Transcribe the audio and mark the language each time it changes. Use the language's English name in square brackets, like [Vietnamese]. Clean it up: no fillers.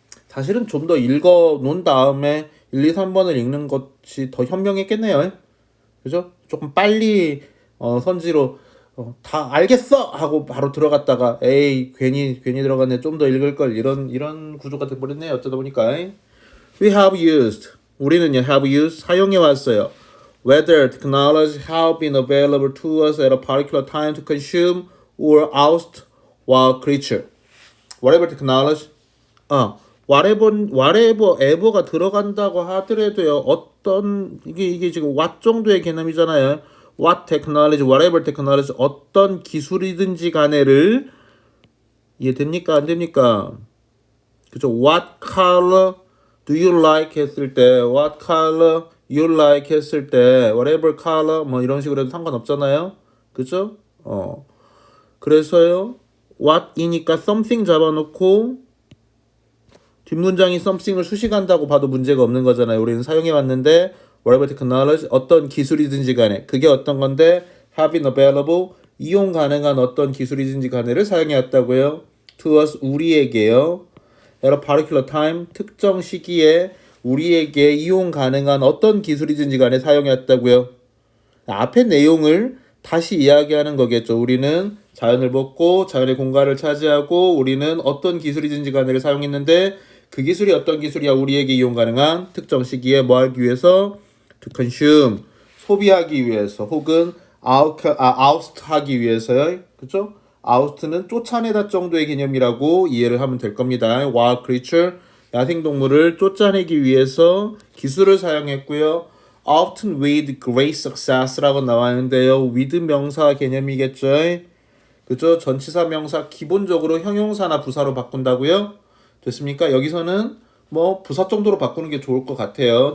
[Korean] 사실은 좀 더 읽어 놓은 다음에 1, 2, 3번을 읽는 것이 더 현명했겠네요. 그죠? 조금 빨리 선지로 다 알겠어 하고 바로 들어갔다가 에이 괜히 들어갔네 좀 더 읽을 걸 이런 구조가 돼버렸네 어쩌다 보니까 [English] we have used [Korean] 우리는요 have used 사용해 왔어요. [English] Whether technology have been available to us at a particular time to consume or oust wild creature. Whatever technology whatever [Korean] ever가 들어간다고 하더라도요 어떤 이게 지금 what 정도의 개념이잖아요. [English] What technology, whatever technology [Korean] 어떤 기술이든지 간에를 이해됩니까 안 됩니까? 그죠? [English] What color do you like 했을 때 what color you like 했을 때 whatever color [Korean] 뭐 이런 식으로 해도 상관없잖아요. 그죠? 그래서요 what이니까 something 잡아놓고 뒷문장이 something을 수식한다고 봐도 문제가 없는 거잖아요. 우리는 사용해 왔는데 [English] whatever technology [Korean] 어떤 기술이든지 간에 그게 어떤 건데 [English] have been available [Korean] 이용 가능한 어떤 기술이든지 간에를 사용해 왔다고요. to us 우리에게요. [English] at a particular time [Korean] 특정 시기에 우리에게 이용 가능한 어떤 기술이든지 간에 사용해 왔다고요. 앞의 내용을 다시 이야기하는 거겠죠. 우리는 자연을 벗고 자연의 공간을 차지하고 우리는 어떤 기술이든지 간에를 사용했는데 그 기술이 어떤 기술이야 우리에게 이용 가능한 특정 시기에 뭐 하기 위해서 to consume 소비하기 위해서 혹은 oust 하기 위해서요. 그죠? oust는 쫓아내다 정도의 개념이라고 이해를 하면 될 겁니다. wild creature 야생동물을 쫓아내기 위해서 기술을 사용했고요. [English] often with great success라고 [Korean] 나와있는데요. with 명사 개념이겠죠. 그죠? 전치사 명사 기본적으로 형용사나 부사로 바꾼다고요. 됐습니까? 여기서는 뭐 부사 정도로 바꾸는 게 좋을 것 같아요.